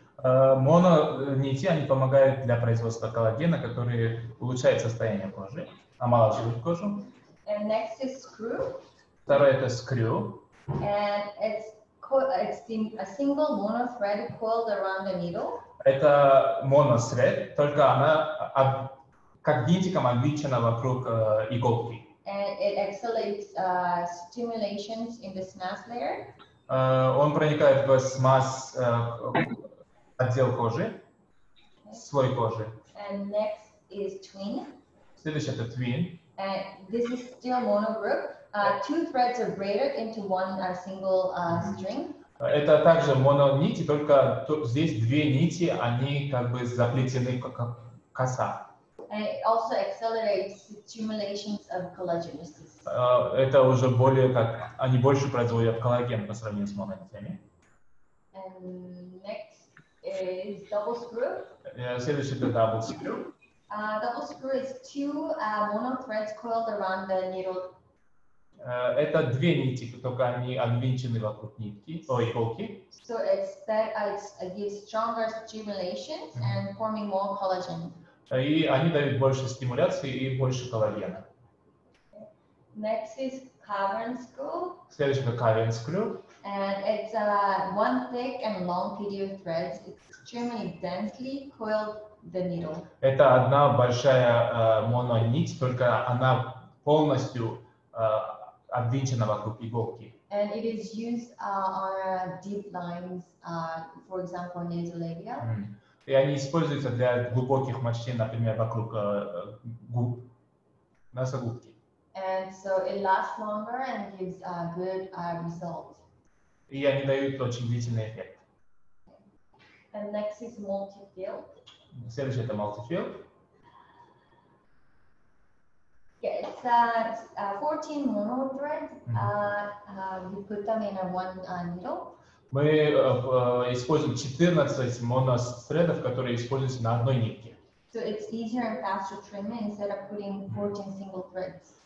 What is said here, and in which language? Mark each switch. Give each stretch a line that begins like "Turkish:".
Russian: Моно нити, они помогают для производства коллагена, который улучшает состояние кожи, омолаживает кожу.
English: And next is screw.
Russian: Второе это screw.
English: And it's a single mono thread coiled around the needle.
Russian: Это monothread, только она как винтиком обвинчена вокруг иголки.
English: And it accelerates stimulations in the SNAS layer.
Russian: Он проникает в СМАС отдел кожи, слой кожи.
English: And next is twin.
Russian: Следующий это twin.
English: And this is still mono group. Two threads are braided into one single string.
Russian: Это также мононити, только здесь две нити, они как бы заплетены как коса.
English: And it also accelerates stimulations of collagenesis.
Russian: Это уже более как, они больше производят коллаген по сравнению с мононитями.
English: And next is double screw.
Russian: Следующий это double screw.
English: Double screw is two mono threads coiled around the needle.
Russian: Это две нити, только они обвинчены вокруг нитки, иголки.
English: So it gives stronger stimulations and forming more collagen.
Russian: И они дают больше стимуляции и больше коллагена.
English: Next is cavern screw.
Russian: Следующий это cavern screw.
English: And it's one thick and long PDO threads, extremely densely coiled the needle.
Russian: Это одна большая мононить, только она полностью обвинчена вокруг иголки.
English: And it is used on deep lines, for example, nasolabial.
Russian: И они используются для глубоких морщин, например, вокруг губ, носогубки.
English: And so it lasts longer and gives a good result.
Russian: И они дают очень длительный эффект.
English: And next is multi-field.
Russian: Следующий это multi-field.
English: Yeah, it's 14 mono threads. You put them in one needle.
Russian: Мы используем 14 моностредов, которые используются на одной нитке.
English: So it's easier and faster trimming instead of putting 14 single threads.